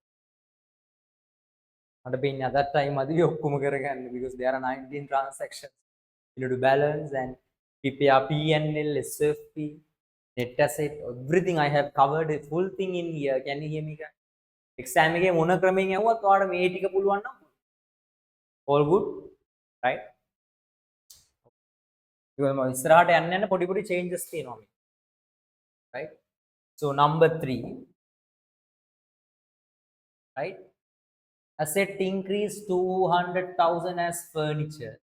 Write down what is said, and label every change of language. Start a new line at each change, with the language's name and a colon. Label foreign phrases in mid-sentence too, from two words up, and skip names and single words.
English: At that time, because there are 19 transactions. You need to balance and PPR, PNL, SFP, net asset, everything I have covered the full thing in here. Can you hear me, guys?
Sinhala: Exam එකේ මොන ක්‍රමයෙන් යවුවත් ඔයාලට මේ ටික පුළුවන් නම්
English: all good, right?
Sinhala: ඉස්සරහට යන්න යන්න පොඩි පොඩි changes තියෙනවා මේ,
English: right? So number 3, right? Asset increase 200,000 as furniture.